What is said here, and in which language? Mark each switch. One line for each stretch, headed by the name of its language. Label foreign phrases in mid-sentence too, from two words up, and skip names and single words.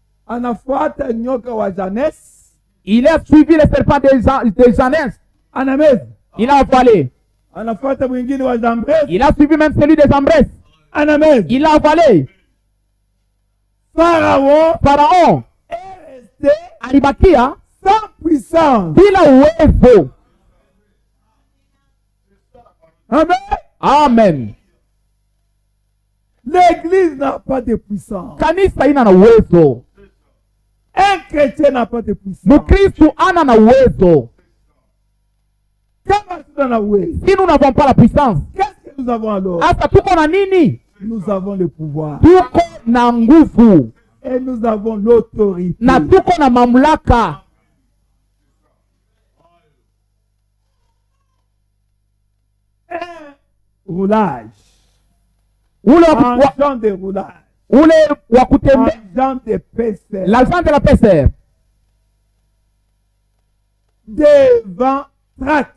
French: Il a suivi le serpent de Janès. Il a avalé. Il a suivi même celui de Jambres. Il a avalé. Pharaon est resté alibakia sans puissance.
Swahili: Bila uwezo. Amen. Amen.
French: L'église n'a pas de puissance.
Swahili: Kanisa ina na uwezo.
French: Un chrétien n'a pas de puissance.
Swahili: Mkristo ana na uwezo. Kama tuna uwezo.
French: Si nous n'avons pas la puissance. Qu'est-ce que nous avons alors?
Swahili: Hata tuko na nini?
French: Nous avons le pouvoir.
Swahili: Tuko na nguvu.
French: Et nous avons l'autorité.
Swahili: Na tuko na mamlaka.
French: Roulage. L'argent de roulage. L'argent de pêcheur. L'argent de la pêcheur. Devant trac.